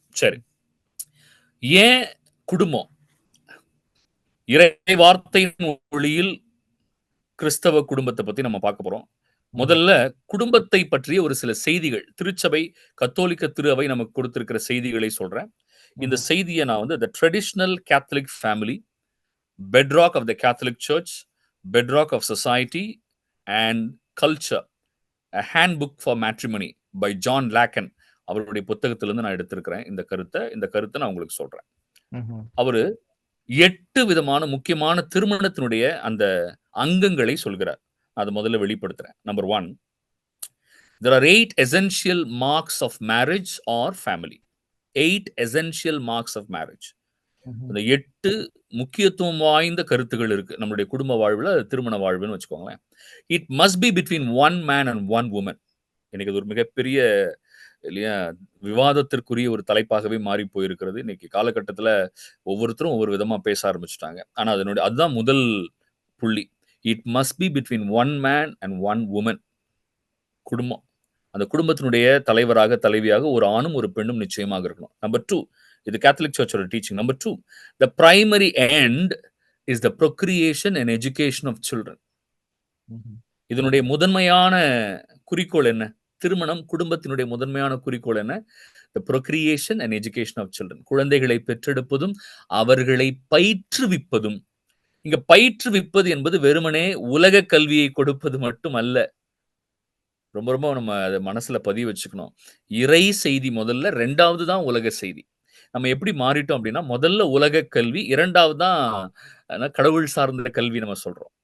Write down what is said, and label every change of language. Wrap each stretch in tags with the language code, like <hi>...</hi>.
<ta>சரி, ஏன் குடும்பம் இறை வார்த்தையின் ஒளியில் கிறிஸ்தவ குடும்பத்தை பத்தி நம்ம பார்க்க போறோம். முதல்ல குடும்பத்தை பற்றிய ஒரு சில செய்திகள், திருச்சபை கத்தோலிக்க திரு அவை நமக்கு கொடுத்திருக்கிற செய்திகளை சொல்றேன். இந்த செய்தியை நான் வந்து</ta> <en>the traditional Catholic family, bedrock of the Catholic Church, bedrock of society and culture, a handbook for matrimony by John Lacan</en> <ta>அவருடைய புத்தகத்திலிருந்து நான் எடுத்திருக்கிறேன் இந்த கருத்தை நான் உங்களுக்கு சொல்றேன். அவரு 8 விதமான முக்கியமான திருமணத்தினுடைய அந்த அங்கங்களை சொல்கிறார். அது முதல்ல வெளிப்படுத்துறேன்.</ta> <en>Number 1, there are 8 essential marks of marriage or family. 8 essential marks of marriage.</en> <ta>இந்த 8 முக்கியத்துவம் வாய்ந்த கருத்துகள் இருக்கு நம்மளுடைய குடும்ப வாழ்வுல, திருமண வாழ்வுன்னு வச்சுக்கோங்களேன்.</ta> <en>It must be between one man and one woman.</en> <ta>இன்னைக்கு அது ஒரு மிகப்பெரிய இல்லையா விவாதத்திற்குரிய ஒரு தலைப்பாகவே மாறி போயிருக்கிறது. இன்னைக்கு காலகட்டத்துல ஒவ்வொருத்தரும் ஒவ்வொரு விதமா பேச ஆரம்பிச்சுட்டாங்க. ஆனா அதுதான் முதல் புள்ளி.</ta> <en>It must be between one man and one woman.</en> <ta>குடும்பம், அந்த குடும்பத்தினுடைய தலைவராக தலைவியாக ஒரு ஆணும் ஒரு பெண்ணும் நிச்சயமாக இருக்கணும்.</ta> <en>number 2,</en> <ta>இது Catholic சர்ச்சோட teaching.</ta> <en>Number 2, the primary end is the procreation and education of children.</en> <ta>இதனுடைய முதன்மையான குறிக்கோள் என்ன? திருமணம் குடும்பத்தினுடைய முதன்மையான குறிக்கோள் என்ன?</ta> <en>the procreation and education of children.</en> <ta>குழந்தைகளை பெற்றெடுப்பதும் அவர்களை பயிற்றுவிப்பதும். இங்க பயிற்றுவிப்பது என்பது வெறுமனே உலக கல்வியை கொடுப்பது மட்டும் அல்ல. ரொம்ப ரொம்ப நம்ம அதை மனசுல பதிவு வச்சுக்கணும். இறை செய்தி முதல்ல, 2வது தான் உலக செய்தி. நம்ம எப்படி மாறிட்டோம் அப்படின்னா, முதல்ல உலக கல்வி, 2வது தான் கடவுள் சார்ந்த கல்வி நம்ம சொல்றோம்.</ta>